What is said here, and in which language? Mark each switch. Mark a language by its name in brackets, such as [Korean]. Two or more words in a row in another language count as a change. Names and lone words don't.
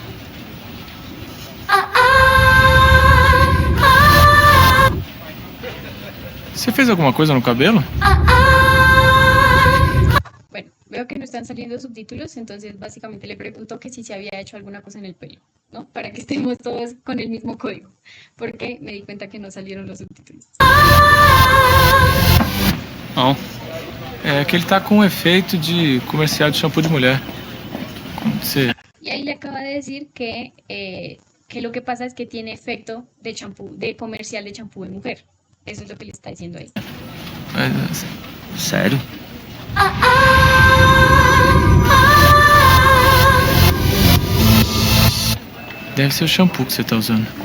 [Portuguese] Você fez alguma coisa no cabelo? [Spanish] Bueno, veo que no están saliendo subtítulos, entonces básicamente le pregunto que si se había hecho alguna cosa en el pelo, ¿no? Para que estemos todos con el mismo código, porque me di cuenta que no salieron los subtítulos. [Portuguese] Não. É que ele tá com um efeito de comercial de shampoo de mulher. Como você... [Spanish] Y ahí le acaba de decir que lo que pasa es que tiene efecto de champú, de comercial de champú de mujer. Eso es lo que le está diciendo ahí. [Portuguese] Sério? Deve ser o shampoo que você tá usando.